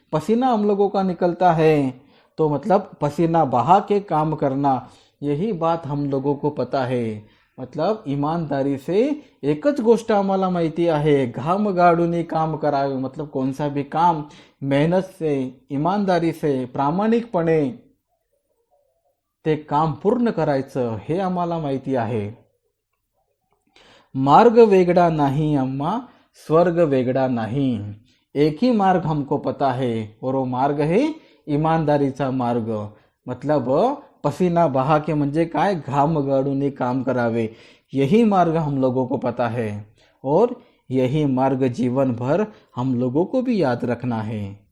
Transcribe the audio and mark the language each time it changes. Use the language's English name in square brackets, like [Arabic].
[Hindi] पसीना हम लोगों का निकलता है तो मतलब पसीना बहा के काम करना, यही बात हम लोगों को पता है। मतलब ईमानदारी से [Marathi] एकच गोष्ट आम्हाला माहिती आहे, घाम गाडून काम करावे, [Hindi] मतलब कौन सा भी काम मेहनत से, ईमानदारी से, [Marathi] प्रामाणिकपणे ते काम पूर्ण करायचं हे आम्हाला माहिती आहे। मार्ग वेगळा नाही अम्मा, स्वर्ग वेगळा नाही। [Hindi] एक ही मार्ग हमको पता है और वो मार्ग है ईमानदारीचा मार्ग। मतलब पसीना बहा के [Marathi] म्हणजे काय? घाम गाडून काम करावे, [Hindi] यही मार्ग हम लोगों को पता है और यही मार्ग जीवन भर हम लोगों को भी याद रखना है।